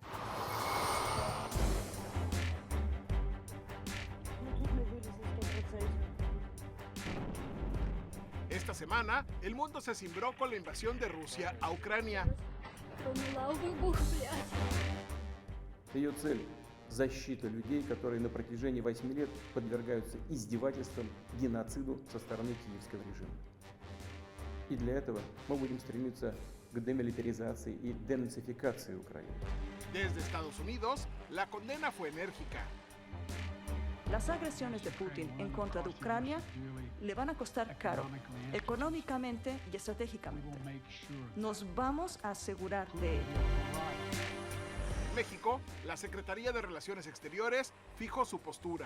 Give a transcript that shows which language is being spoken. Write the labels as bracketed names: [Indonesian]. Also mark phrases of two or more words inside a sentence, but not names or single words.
[Spanish] Esta semana, el mundo se cimbró con la invasión de Rusia a Ucrania. [Russian] Ее цель – защита людей, которые на протяжении 8 лет подвергаются издевательствам, геноциду со стороны киевского режима. И для этого мы будем стремиться к демилитаризации и денацификации Украины. [Spanish] Desde Estados Unidos, la condena fue enérgica. Las agresiones de Putin en contra de Ucrania le van a costar caro, económicamente y estratégicamente. Nos vamos a asegurar de ello. En México, la Secretaría de Relaciones Exteriores fijó su postura.